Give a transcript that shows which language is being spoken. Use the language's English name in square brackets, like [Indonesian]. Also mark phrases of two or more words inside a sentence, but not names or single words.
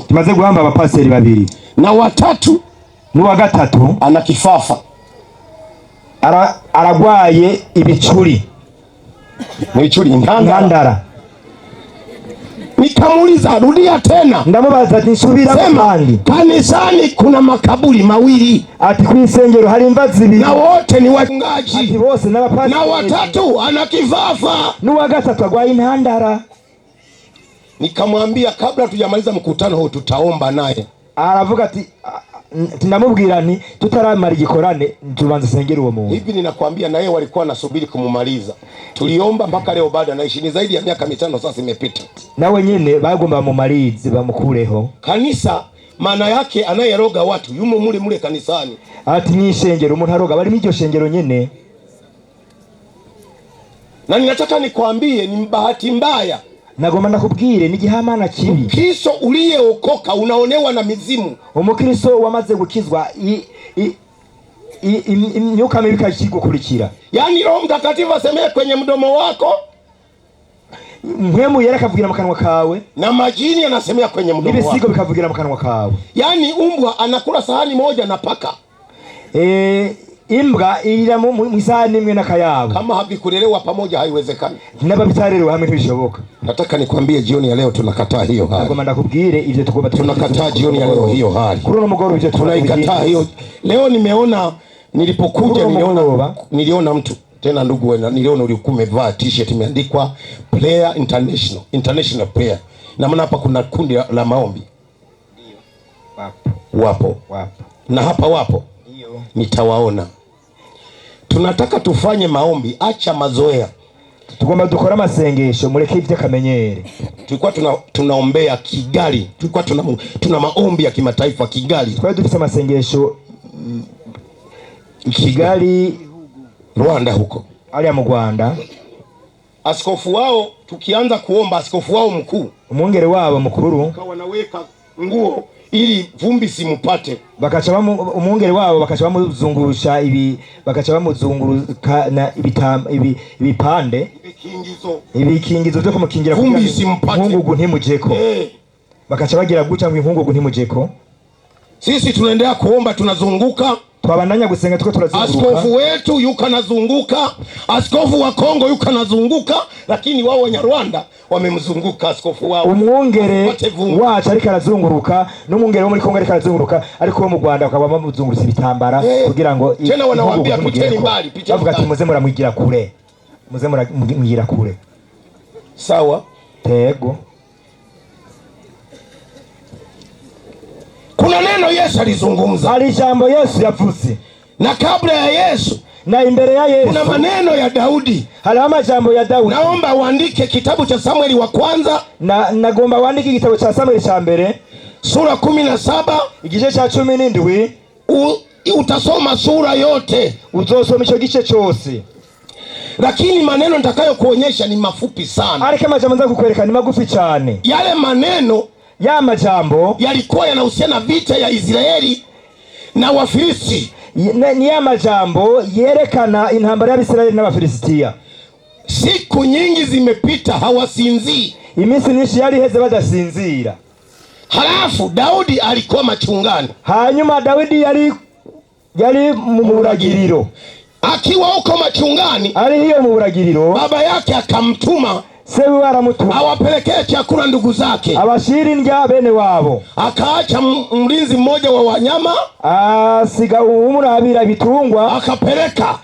[Rundi] tumaze guhamba abapaseri 2, [Swahili] na watatu [Rundi] n'uwa gatatu [Swahili] ana kifafa, [Rundi] aragwaye ibicuri ngandara. [Swahili] Nikamuuliza, rudia tena. [Rundi] Ndamubaza ati nsubira kandi, [Swahili] kanisani kuna makaburi 2, [Rundi] ati kwisengero hari imva 2, [Swahili] na wote ni wachungaji, [Rundi] ati bose n'abapaseri, [Swahili] na watatu ana kifafa, [Rundi] n'uwa gatatu agwaye intandara. [Swahili] Nikamwambia kabla tujamaliza mkutano huu tutaomba naye. [Rundi] Aravuga ati ndamubwira nti tutaramara igikorane tubanze sengera uwo muntu. [Swahili] Hivi ninakwambia na yeye walikuwa nasubiri kumumaliza. Tuliomba mpaka leo bado anaishi, ni zaidi ya miaka 5 sasa imepita. [Rundi] Nawe nyene bagomba bamumalize bamukureho. [Swahili] Kanisa maana yake anayeroga watu yumo mule kanisani. [Rundi] Ati ni shengero umuntu aroga bari mw'iryo shengero nyene. [Swahili] Na ninataka nikwambie ni bahati mbaya, [Rundi] nagomba nakubwire n'igihamana kibi. [Swahili] Kristo uliyeokoka unaonewa na mizimu. [Rundi] Umukristo wamaze gukizwa imyuka mibi ikigukurikira. [Swahili] Yaani Roho Mtakatifu asemeye kwenye mdomo wako, [Rundi] mpwemu yera akavugira mu kanwa kawe, [Swahili] na majini anasemea kwenye mdomo wako, [Rundi] ibisigo bikavugira mu kanwa kawe. [Swahili] Yaani umbwa anakula sahani moja na paka, [Rundi] imbwa irira mu isahani imwe n'akayabo. [Swahili] Kama havikulelewa pamoja haiwezekani. [Rundi] N'ababitarerewe hamwe ntibishoboka. [Swahili] Nataka nikwambie jioni ya leo tunakataa hiyo hali. [Rundi] Nagomba ndakubwire ivyo tugomba [Swahili] tunakataa jioni ya leo hiyo hali. [Rundi] Kuri no mugoro ivyo [Swahili] tunaikataa hiyo. Leo nilipokuja niliona mtu tena, ndugu wewe, niliona ulikuwa umevaa t-shirt imeandikwa Prayer International Prayer. Na maana hapa kuna kundi la maombi. Ndio. Wapo. Na hapa wapo. Ndio. Nitawaona. Tunataka tufanye maombi, acha mazoea. [Rundi] Tugomba dukora amasengesho, mureke ivyo kamenyere. [Swahili] Tulikuwa tunaombea Kigali. Tulikuwa tuna maombi ya kimataifa Kigali. Kwa hiyo [Rundi] dufite amasengesho Kigali, [Swahili] Rwanda huko. [Rundi] Ali mu Rwanda. [Swahili] Askofu wao tukianza kuomba, askofu wao mkuu, [Rundi] umwongere wabo mukuru, [Swahili] wanaweka nguo ili vumbi simupate. [Rundi] Bakacha umwongere wabo bakacha bamuzungurusha bakacha bamuzunguruka na ibipande, ibikingizo byo kumukingira [Swahili] vumbi simpate, [Rundi] inkungugu ntimujeko. Bakacha bagira guca ngo inkungugu ntimujeko. [Swahili] Sisi tunaendelea kuomba, tunazunguka, [Rundi] twabandanya gusenga tuko turazunguka. [Swahili] Askofu wetu yuko nazunguka, askofu wa Kongo yuko nazunguka, lakini wao wa Rwanda wamemzunguka askofu wao. [Rundi] Umwongere wacu ariko arazunguruka, n'umwongere wo muri Kongo ariko arazunguruka, ariko wo mu Rwanda akaba bamuzungurutsa ibitambara kugira ngo [Swahili] tena wanawaambia piteni mbali, [Rundi] bavuga ati muze muramwigira kure, muze muramwigira kure. [Swahili] Sawa, [Rundi] tego. [Swahili] Kuna neno Yesu alizungumza. [Rundi] Hari jambo Yesu yavuze. [Swahili] Na kabla ya Yesu, [Rundi] na imbere ya Yesu, [Swahili] kuna maneno ya Daudi. [Rundi] Hari amajambo ya Daudi. [Swahili] Naomba uandike kitabu cha Samueli wa kwanza. [Rundi] Nagomba uandike kitabu cha Samueli cha mbere, [Swahili] sura 17, [Rundi] igice cha 17. [Swahili] Utasoma sura yote. [Rundi] Uzosoma ico gice cyose. [Swahili] Lakini maneno nitakayokuonyesha ni mafupi sana. [Rundi] Ariko amajambo nza kukwereka ni magufi cyane. [Swahili] Yale maneno [Rundi] ya majambo [Swahili] yalikuwa yanahusiana vita ya Israeli na Wafilisti. [Rundi] Ni ya majambo yerekana intambara y'Abisirayeli n'Abafilistia. [Swahili] Siku nyingi zimepita hawasinzii. [Rundi] Iminsi myinshi yari heze badasinzira. [Swahili] Halafu Daudi alikuwa machungani. [Rundi] Hanyuma Daudi yari mu buragiriro. [Swahili] Akiwa huko machungani, [Rundi] ari hiyo mu buragiriro, [Swahili] baba yake akamtuma [Rundi] sewe aramutuma [Swahili] awapelekee chakula ndugu zake, [Rundi] abashira indya bene wabo. [Swahili] Akaacha mlinzi mmoja wa wanyama, [Rundi] asiga umurabira bitungwa, [Swahili] akapeleka